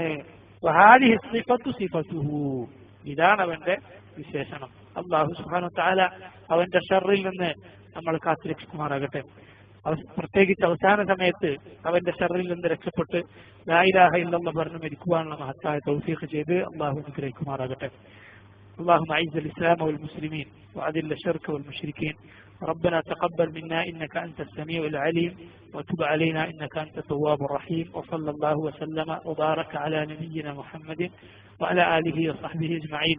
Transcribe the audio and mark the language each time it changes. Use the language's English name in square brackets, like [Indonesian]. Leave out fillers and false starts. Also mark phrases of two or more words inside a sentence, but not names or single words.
[Arabic] وهذه صفة صفته. [Malayalam] ഇതാണ് അവന്റെ വിശേഷണം. [Arabic] الله سبحانه وتعالى [Malayalam] അവന്റെ ഷർറിൽ നിന്ന് നമ്മൾ കാത്തുരക്ഷിക്കുമാറാകട്ടെ. പ്രത്യേകിച്ച് അവസാന സമയത്ത് അവന്റെ ഷർറിൽ നിന്ന് രക്ഷപ്പെട്ട് [Arabic] لا إله إلا الله [Malayalam] പറഞ്ഞു മരിക്കുവാനുള്ള മഹത്തായ തൗഫീഖ് ചെയ്ത് അല്ലാഹു അനുഗ്രഹിക്കുമാറാകട്ടെ. [Arabic] اللهم أعز الإسلام والمسلمين وأذل الشرك والمشركين. ربنا تقبل منا إنك أنت السميع العليم وتب علينا إنك أنت التواب الرحيم. وصلى الله وسلم وبارك على نبينا محمد وعلى آله وصحبه أجمعين.